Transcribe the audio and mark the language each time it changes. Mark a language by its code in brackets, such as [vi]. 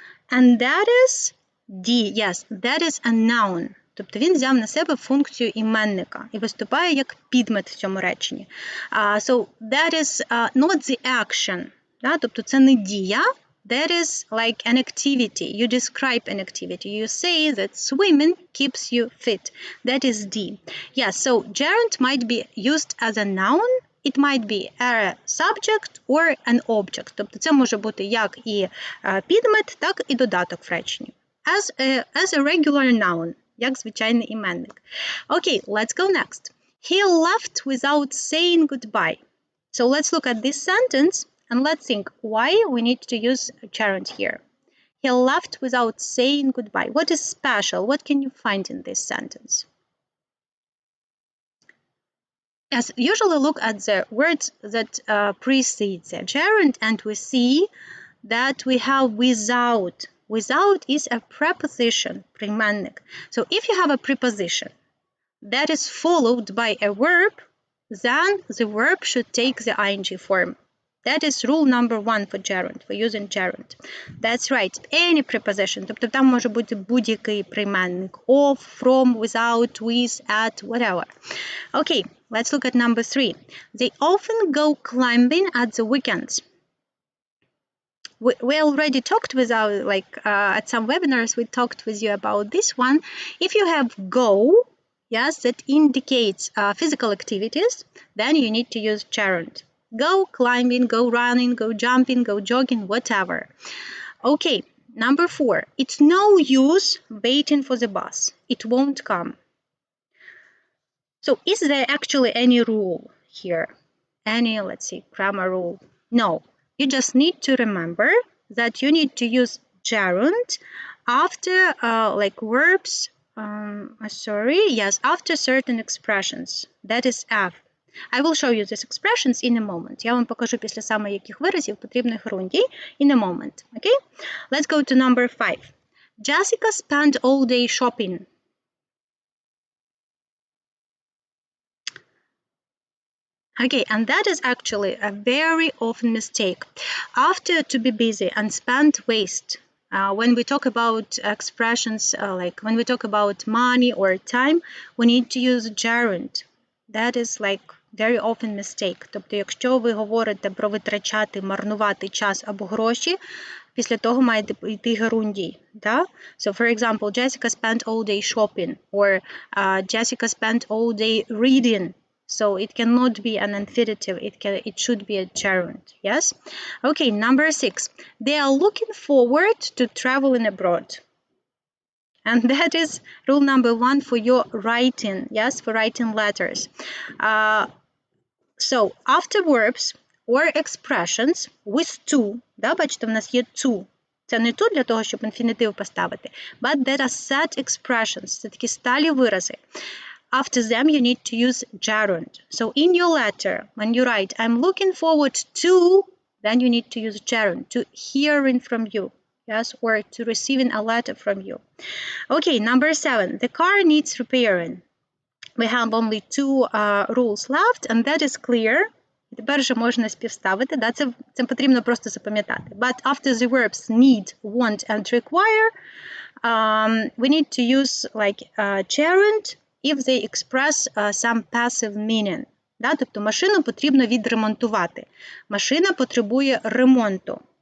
[en] And that is yes, that is a noun. [uk] Тобто він взяв на себе функцію іменника і виступає як підмет в цьому реченні. [en] So that is not the action. [uk] Да? Тобто це не дія. [en] That is like an activity. You describe an activity. You say that swimming keeps you fit. That is D. Yes, so gerund might be used as a noun. It might be a subject or an object. [uk] Тобто це може бути як і підмет, так і додаток в реченні. [en] As a regular noun, [uk] як звичайний іменник. [en] Okay, let's go next. He left without saying goodbye. So let's look at this sentence and let's think why we need to use gerund here. He left without saying goodbye. What is special? What can you find in this sentence? Yes, usually look at the words that precede the gerund and we see that we have without. Without is a preposition, прийменник. So if you have a preposition that is followed by a verb, then the verb should take the ing form. That is rule number 1 for gerund, for using gerund. That's right, any preposition. [uk] Тобто там може бути будь-який прийменник. [en] Of, from, without, with, at, whatever. Okay, let's look at number 3. They often go climbing at the weekends. We already talked with at some webinars, we talked with you about this one. If you have go, yes, that indicates physical activities, then you need to use gerund. Go climbing, go running, go jumping, go jogging, whatever. Okay, number 4. It's no use waiting for the bus. It won't come. So is there actually any rule here? Any, let's see, grammar rule? No. You just need to remember that you need to use gerund after verbs, after certain expressions. That is F. I will show you these expressions in a moment. [uk] Я вам покажу після саме яких виразів потрібних грундій [en] in a moment. Okay? Let's go to number 5. Jessica spent all day shopping. Okay, and that is actually a very often mistake. After to be busy and spend waste. When we talk about expressions when we talk about money or time, we need to use gerund. That is very often mistake. [uk] Тобто, якщо ви говорите про витрачати, марнувати час або гроші, після того має йти герундій. Да? [en] So, for example, Jessica spent all day shopping or Jessica spent all day reading. So it cannot be an infinitive, it should be a gerund, yes? Okay, number 6. They are looking forward to traveling abroad. And that is rule number 1 for your writing, yes, for writing letters. So after verbs or expressions with to, [uk] да, бачите, в нас є [en] to. [uk] Це не to для того, щоб інфінітив поставити, [en] but there are set expressions, [uk] це такі сталі вирази. [en] After them, you need to use gerund. So in your letter, when you write, I'm looking forward to, then you need to use gerund, to hearing from you, yes, or to receiving a letter from you. Okay, number 7, the car needs repairing. We have only 2 rules left, and that is clear. [uk] Тепер же можна співставити, да? Це потрібно просто запам'ятати. [en] But after the verbs need, want, and require, we need to use gerund, if they express some passive meaning. [uk] Да? Тобто машину потрібно відремонтувати. Машина потребує ремонту.